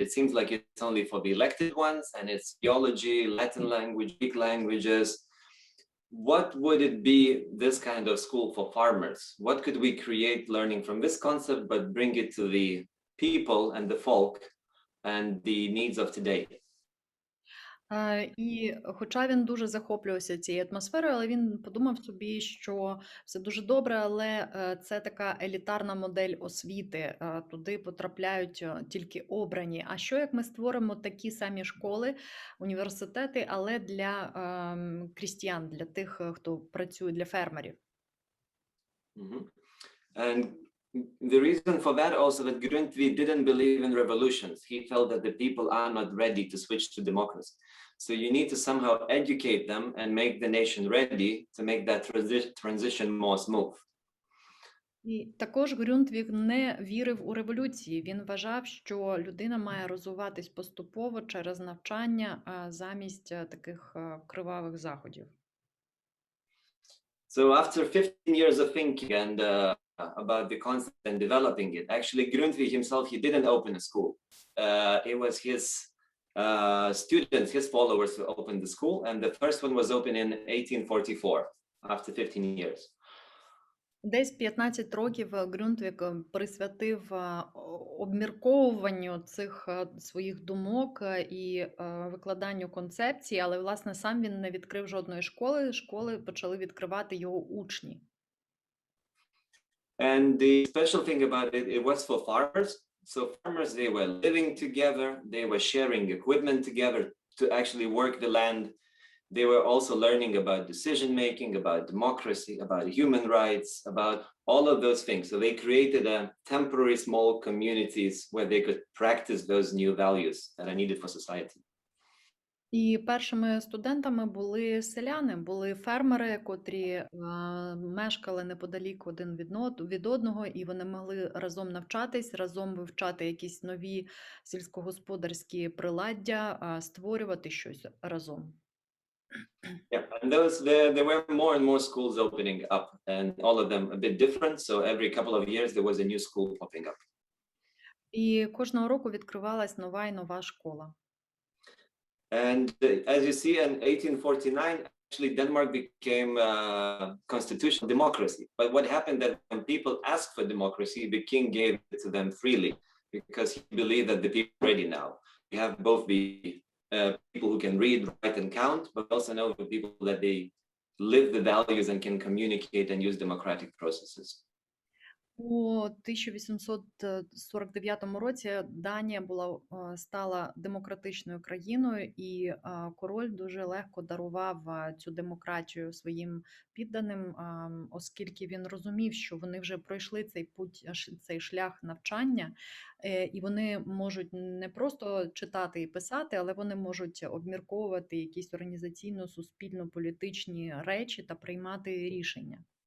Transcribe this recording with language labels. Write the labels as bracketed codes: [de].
[en] It seems like it's only for the elected ones, and it's theology, Latin language, Greek languages. What would it be, this kind of school for farmers? What could we create learning from this concept, but bring it to the people and the folk and the needs of today? [uk] І хоча він дуже захоплювався цією атмосферою, але він подумав собі, що все дуже добре, але це така елітарна модель освіти, туди потрапляють тільки обрані. А що як ми створимо такі самі школи, університети, але для крістіян, для тих, хто працює, для фермерів? [en] And the reason for that also that Grundtvig didn't believe in revolutions. He felt that the people are not ready to switch to democracy. So you need to somehow educate them and make the nation ready to make that transition more smooth. [uk] І також Grundtvig не вірив у революції. Він вважав, що людина має розвиватись поступово через навчання замість таких кривавих заходів. [en] So after 15 years of thinking and about the concept and developing it, actually Grundtvig himself, he didn't open a school. It was his students, his followers who opened the school, and the first one was opened in 1844, after 15 years. [uk] Десь 15 років Grundtvig присвятив обмірковуванню цих своїх думок і викладанню концепцій, але, власне, сам він не відкрив жодної школи. Школи почали відкривати його учні. [en] And the special thing about it, it was for farmers. So farmers, they were living together, they were sharing equipment together to actually work the land. They were also learning about decision making, about democracy, about human rights, about all of those things. So they created a temporary small communities where they could practice those new values that are needed for society. [uk] І першими студентами були селяни, були фермери, котрі мешкали неподалік один від одного, і вони могли разом навчатись, разом вивчати якісь нові сільськогосподарські приладдя, створювати щось разом. [en] Yeah, and there were more and more schools opening up, and all of them a bit different. So every couple of years there was a new school popping up. [uk] І кожного року відкривалась нова і нова школа. [en] And as you see, in 1849, actually Denmark became a constitutional democracy. But what happened that when people asked for democracy, the king gave it to them freely because he believed that the people are ready now. We have both the people who can read, write, and count, but also know the people that they live the values and can communicate and use democratic processes. [uk] У 1849 році Данія стала демократичною країною, і король дуже легко дарував цю демократію своїм підданим, оскільки він розумів, що вони вже пройшли цей шлях навчання, і вони можуть не просто читати і писати, але вони можуть обмірковувати якісь організаційно, суспільно-політичні речі та приймати рішення.